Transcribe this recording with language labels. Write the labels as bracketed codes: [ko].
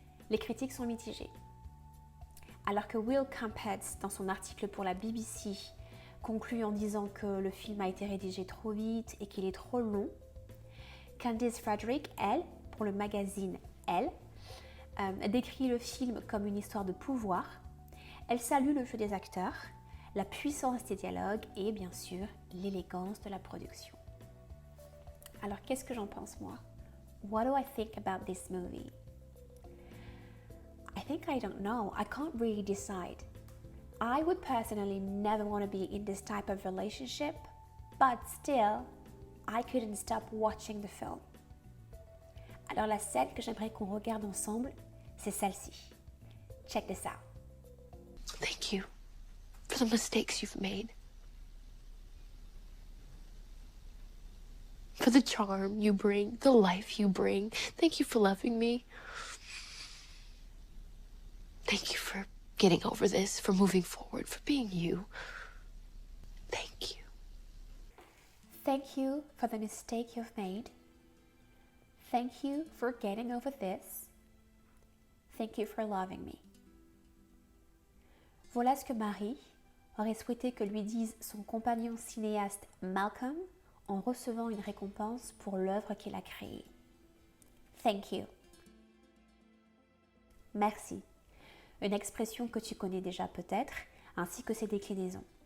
[fr] Les critiques sont mitigées. Alors que Will Campbell, dans son article pour la BBC, conclut en disant que le film a été rédigé trop vite et qu'il est trop long, Candice Frederick, elle, pour le magazine Elle, décrit le film comme une histoire de pouvoir. Elle salue le jeu des acteurs, la puissance des dialogues et bien sûr l'élégance de la production. Alors qu'est-ce que j'en pense moi? [en] What do I think about this movie? I think I don't know. I can't really decide. I would personally never want to be in this type of relationship, but still, I couldn't stop watching the film. [fr] Alors la scène que j'aimerais qu'on regarde ensemble, c'est celle-ci. [en] Check this out. Thank you for the mistakes you've made. For the charm you bring, the life you bring. Thank you for loving me. Thank you for getting over this, for moving forward, for being you. Thank you. Thank you for the mistake you've made. Thank you for getting over this. Thank you for loving me. [fr] Voilà ce que Marie aurait souhaité que lui dise son compagnon cinéaste Malcolm en recevant une récompense pour l'œuvre qu'il a créée. [en] Thank you. [fr] Merci. Une expression que tu connais déjà peut-être, ainsi que ses déclinaisons.